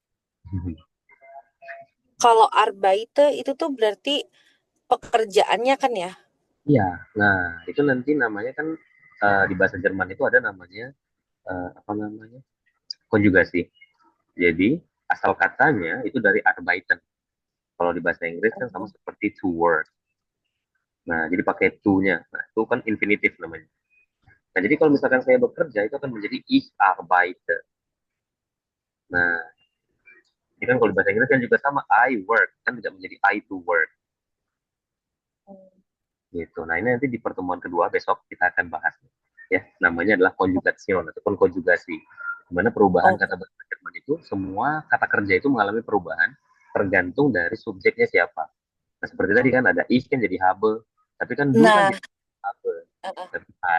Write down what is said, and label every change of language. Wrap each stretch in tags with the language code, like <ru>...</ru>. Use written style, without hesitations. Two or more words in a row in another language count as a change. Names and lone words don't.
<id>Kalau Arbeiter itu tuh berarti pekerjaannya kan ya? Iya. Nah, itu nanti namanya kan di bahasa Jerman itu ada namanya apa namanya? Konjugasi. Jadi asal katanya itu dari arbeiten. Kalau di bahasa Inggris kan sama seperti</id> <en>to work.</en> <id>Nah, jadi pakai to-nya. Nah, itu kan infinitif namanya. Nah, jadi kalau misalkan saya bekerja itu akan menjadi</id> <de>ich arbeite.</de> <id>Nah, ini kan kalau di bahasa Inggris kan juga sama</id> <en>I work,</en> <id>kan tidak menjadi</id> <en>I to work.</en> <id>Gitu. Nah, ini nanti di pertemuan kedua besok kita akan bahas. Ya, namanya adalah konjugation ataupun konjugasi. Di mana perubahan kata bahasa Jerman itu, semua kata kerja itu mengalami perubahan tergantung dari subjeknya siapa. Nah, seperti tadi kan ada ich kan jadi habe, tapi kan du kan jadi habe, tapi pas.</id>